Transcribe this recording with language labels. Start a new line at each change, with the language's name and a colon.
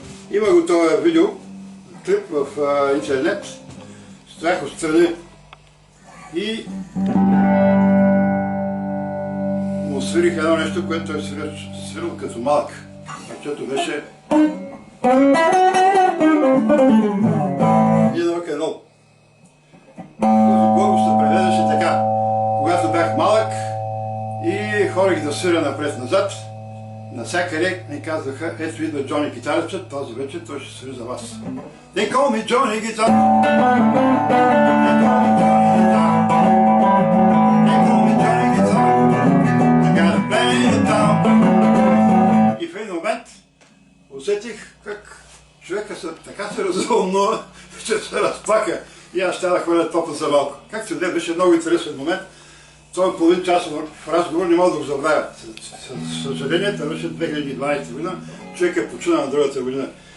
Bulgarian: Има го това видео, клип в интернет, стоях отстрани и му свирих едно нещо, което той свирил като малък, защото беше един рок-н-рол. Който се преведеше така, когато бях малък и ходих да свиря напред-назад, навсякъде ми казваха, ето идва Джони гитарчът, този вечер той ще свири за вас.
English: They call me Johnny Guitar. They call me Johnny Guitar. They call me Johnny Guitar. I gotta play the town.
Bulgarian: И в един момент усетих как човека така се развълнува, че се разплака и аз ще да хвърля топа за малко. Както да беше много интересен момент. Този половин часов разговор не мога да го забравя. Със съжаление, това беше 2012 година, човек е почина на другата година.